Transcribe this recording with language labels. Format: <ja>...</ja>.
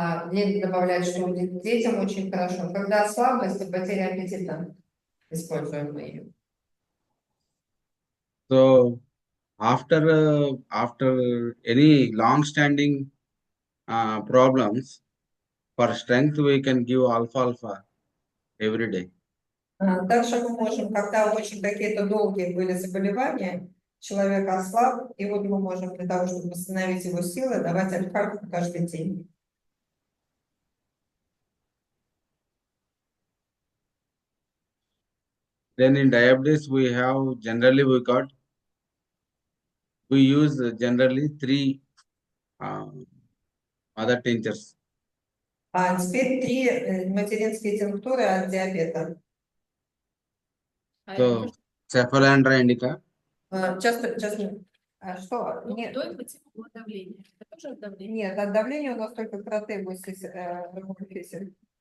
<ru>Мне добавляют, что детям очень хорошо. Когда слабость и потеря аппетита, используем мы ее.</ru> <en>So after any long-standing problems, for strength we can give alpha-alpha every day.</en> <ru>Также мы можем, когда очень какие-то долгие были заболевания, человек ослаб, и вот мы можем для того, чтобы восстановить его силы, давать альфа каждый день.</ru> <en>Then in diabetes we have generally we use generally 3 other tinctures.</en> <ru>А теперь 3 материнские тинктуры от диабета.</ru> <en>So cephalandra indica. Just</en> <ru>что? Нет. До этого давления. Это тоже от давления? Нет, от давления у нас только протеибус ромофесер.</ru>